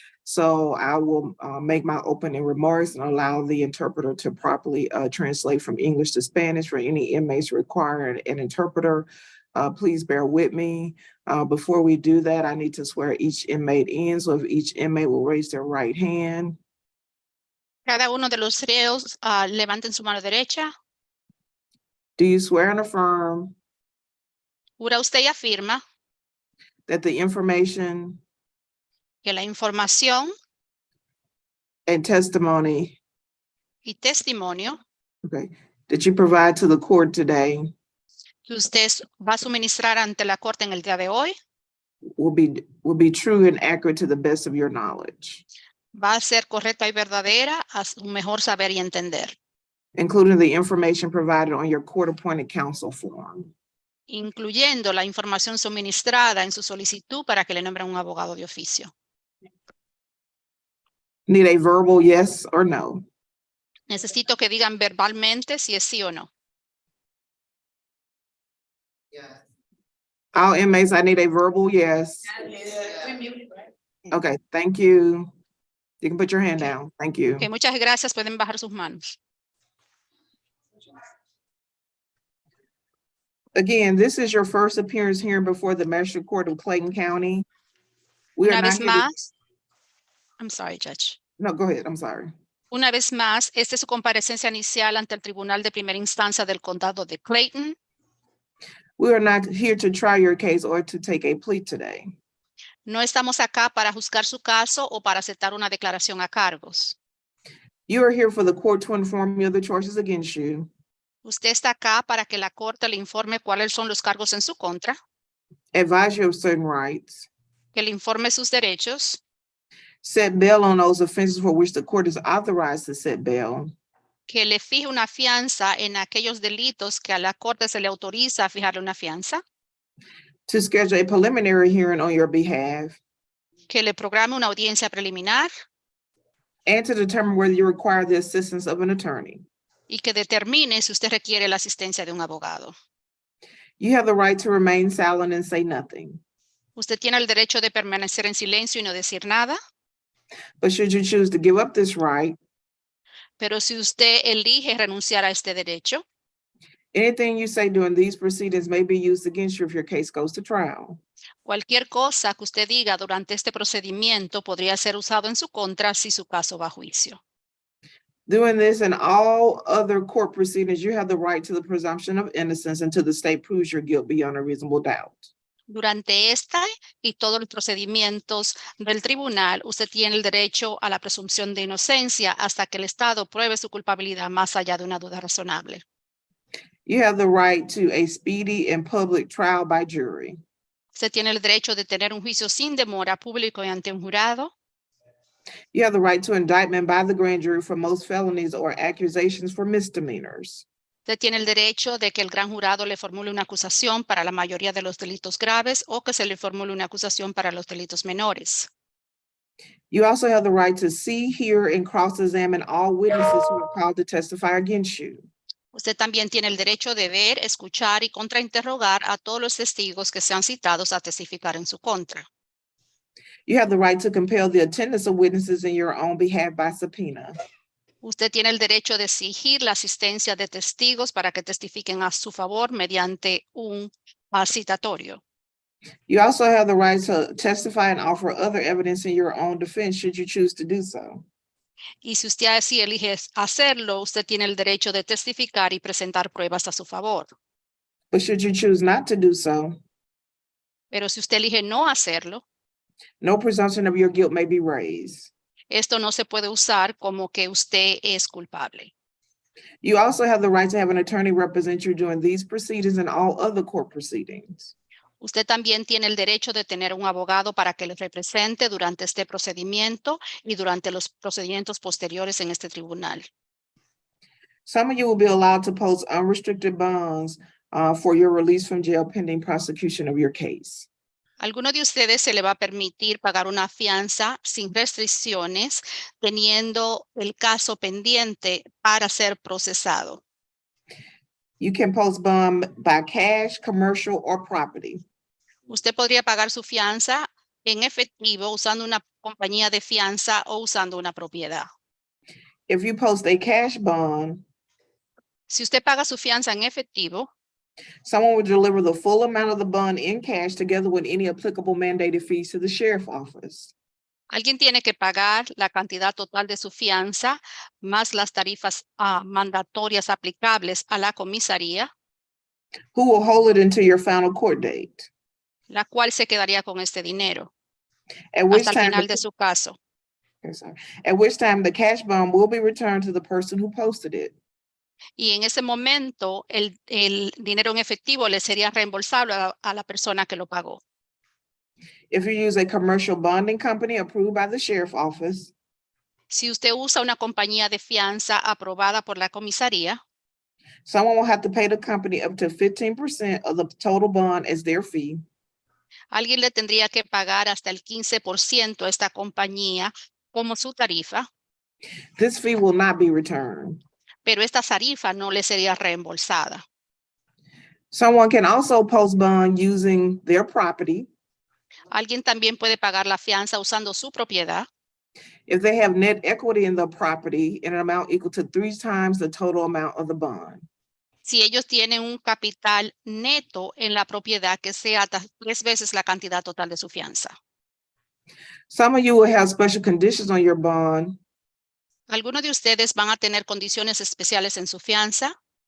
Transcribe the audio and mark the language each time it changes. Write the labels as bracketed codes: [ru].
[en] So I will make my opening remarks and allow the interpreter to properly translate from English to Spanish for any inmates requiring an interpreter. Please bear with me. Before we do that, I need to swear each inmate in. So if each inmate will raise their right hand. [es] Cada uno de los reos levanten su mano derecha. [en] Do you swear and affirm [es] ¿Jura usted y afirma [en] that the information [es] que la información [en] and testimony [es] y testimonio [en] that you provide to the court today [es] que usted va a suministrar ante la corte en el día de hoy [en] will be true and accurate to the best of your knowledge, [es] va a ser correcta y verdadera a su mejor saber y entender, [en] including the information provided on your court-appointed counsel form? [es] incluyendo la información suministrada en su solicitud para que le nombren un abogado de oficio? [en] Need a verbal yes or no? [es] Necesito que digan verbalmente si es sí o no. [en] All inmates, I need a verbal yes. Okay, thank you. You can put your hand down. Thank you. [es] Okay, muchas gracias. Pueden bajar sus manos. [en] Again, this is your first appearance here before the Magistrate Court of Clayton County. We are [es] Una [en] not [es] vez [en] here to- [es] más, [en] I'm sorry, Judge. No, go ahead. I'm sorry. [es] Una vez más, esta es su comparecencia inicial ante el Tribunal de Primera Instancia del Condado de Clayton. [en] We are not here to try your case or to take a plea today. [es] No estamos acá para juzgar su caso o para aceptar una declaración a cargos. [en] You are here for the court to inform you of the charges against you, [es] Usted está acá para que la corte le informe cuáles son los cargos en su contra, [en] advise you of certain rights, [es] que le informe sus derechos, [en] set bail on those offenses for which the court is authorized to set bail, [es] que le fije una fianza en aquellos delitos que a la corte se le autoriza a fijarle una fianza, [en] to schedule a preliminary hearing on your behalf, [es] que le programe una audiencia preliminar [en] and to determine whether you require the assistance of an attorney. [es] y que determine si usted requiere la asistencia de un abogado. [en] You have the right to remain silent and say nothing. [es] Usted tiene el derecho de permanecer en silencio y no decir nada, [en] But should you choose to give up this right, [es] pero si usted elige renunciar a este derecho, [en] anything you say during these proceedings may be used against you if your case goes to trial. [es] cualquier cosa que usted diga durante este procedimiento podría ser usado en su contra si su caso va a juicio. [en] Doing this and all other court proceedings, you have the right to the presumption of innocence until the state proves your guilt beyond a reasonable doubt. [es] Durante esta y todos los procedimientos del tribunal, usted tiene el derecho a la presunción de inocencia hasta que el Estado pruebe su culpabilidad más allá de una duda razonable. [en] You have the right to a speedy and public trial by jury. [es] Usted tiene el derecho de tener un juicio sin demora público y ante un jurado. [en] You have the right to indictment by the grand jury for most felonies or accusations for misdemeanors. [es] Usted tiene el derecho de que el gran jurado le formule una acusación para la mayoría de los delitos graves o que se le formule una acusación para los delitos menores. [en] You also have the right to see, hear, and cross-examine all witnesses who are called to testify against you. [es] Usted también tiene el derecho de ver, escuchar y contrainterrogar a todos los testigos que sean citados a testificar en su contra. [en] You have the right to compel the attendance of witnesses in your own behalf by subpoena. [es] Usted tiene el derecho de exigir la asistencia de testigos para que testifiquen a su favor mediante un citatorio. [en] You also have the right to testify and offer other evidence in your own defense should you choose to do so. [es] Y si usted así elige hacerlo, usted tiene el derecho de testificar y presentar pruebas a su favor. [en] But should you choose not to do so, [es] Pero si usted elige no hacerlo, [en] no presumption of your guilt may be raised. [es] esto no se puede usar como que usted es culpable. [en] You also have the right to have an attorney represent you during these proceedings and all other court proceedings. [es] Usted también tiene el derecho de tener un abogado para que le represente durante este procedimiento y durante los procedimientos posteriores en este tribunal. [en] Some of you will be allowed to post unrestricted bonds for your release from jail pending prosecution of your case. [es] Alguno de ustedes se le va a permitir pagar una fianza sin restricciones, teniendo el caso pendiente para ser procesado. [en] You can post bond by cash, commercial, or property. [es] Usted podría pagar su fianza en efectivo usando una compañía de fianza o usando una propiedad. [en] If you post a cash bond, [es] Si usted paga su fianza en efectivo, [en] someone will deliver the full amount of the bond in cash together with any applicable mandated fees to the sheriff's office. [es] alguien tiene que pagar la cantidad total de su fianza más las tarifas mandatorias aplicables a la comisaría, [en] Who will hold it until your final court date, [es] la cual se quedaría con este dinero [en] at which [es] hasta el [en] time [es] final de su caso. [en] the cash bond will be returned to the person who posted it. [es] Y en ese momento el dinero en efectivo le sería reembolsable a la persona que lo pagó. [en] If you use a commercial bonding company approved by the sheriff's office, [es] Si usted usa una compañía de fianza aprobada por la comisaría, [en] someone will have to pay the company up to 15% of the total bond as their fee. [es] alguien le tendría que pagar hasta el 15% a esta compañía como su tarifa, [en] This fee will not be returned. [es] pero esta tarifa no le sería reembolsada. [en] Someone can also post bond using their property [es] Alguien también puede pagar la fianza usando su propiedad [en] if they have net equity in the property in an amount equal to 3 times the total amount of the bond. [es] si ellos tienen un capital neto en la propiedad que sea hasta 3 veces la cantidad total de su fianza. [en] Some of you will have special conditions on your bond [es] Algunos de ustedes van a tener condiciones especiales en su fianza